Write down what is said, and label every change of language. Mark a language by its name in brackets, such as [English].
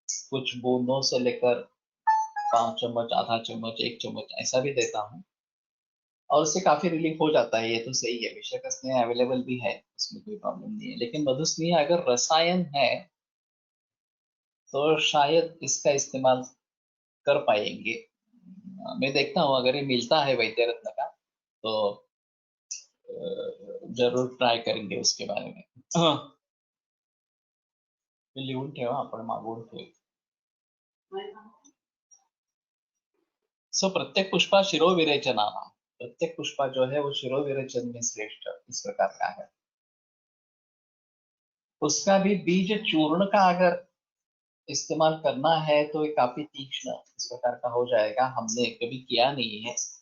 [Hindi] कुछ बूंदों से लेकर 5 चम्मच, आधा चम्मच, 1 चम्मच ऐसा भी देता हूँ, और उससे काफी रिलीफ हो जाता है। ये तो सही है, मिश्रक स्नेह अवेलेबल भी है, उसमें कोई प्रॉब्लम नहीं है। लेकिन मधुस्नेह अगर रसायन है तो शायद इसका इस्तेमाल कर पाएंगे। मैं देखता हूँ, अगर ये मिलता है वैद्य रत्न का तो जरूर ट्राय करेंगे उसके बारे में। [Marathi] हाँ, ते लिहून ठेवा, आपण मागवून ठेवू। [Hindi] सो [Sanskrit] प्रत्येक पुष्पा शिरोविरेचना, [Hindi] प्रत्येक पुष्पा जो है वो शिरोविरेचन में श्रेष्ठ इस प्रकार का है। उसका भी बीज चूर्ण का अगर इस्तेमाल करना है तो ये काफी तीक्ष्ण इस प्रकार का हो जाएगा, हमने कभी किया नहीं है।